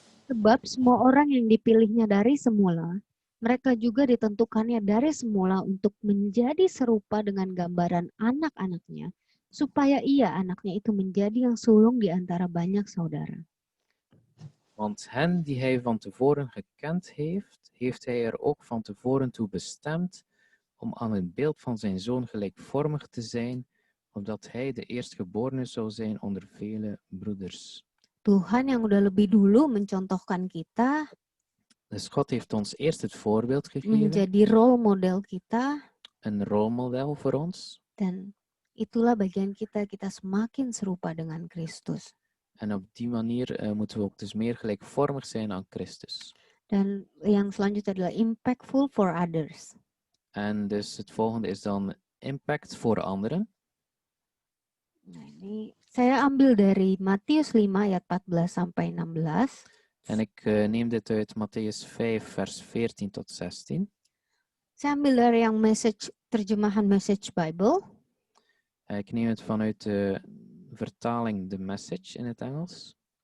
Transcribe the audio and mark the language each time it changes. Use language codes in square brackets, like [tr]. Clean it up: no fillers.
[id] Sebab semua orang yang dipilihnya dari semula, mereka juga ditentukannya dari semula untuk menjadi serupa dengan gambaran anak-anaknya, supaya ia, anaknya itu, menjadi yang sulung di antara banyak saudara. [nl] Want hen die hij van tevoren gekend heeft, heeft hij er ook van tevoren toe bestemd om aan het beeld van zijn zoon gelijkvormig te zijn, opdat hij de eerstgeborene zou zijn onder vele broeders. [id] Tuhan yang udah lebih dulu mencontohkan kita, [nl] dus God heeft ons eerst het voorbeeld gegeven, [id] menjadi role model kita, [nl] een rolmodel voor ons. [id] Dan itulah bagian kita semakin serupa dengan Kristus. [nl] En op die manier moeten we ook dus meer gelijkvormig zijn aan Christus. [id] Dan yang selanjutnya adalah [en] impactful for others. [nl] En dus het volgende is dan impact voor anderen. [id] Nah, ini saya ambil dari Matius 5 ayat 14 sampai 16. [nl] En ik neem dit uit Mattheus 5 vers 14 tot 16. [id] Saya ambil dari yang terjemahan Message Bible. [nl] Ik neem het vanuit de vertaling The Message in het Engels.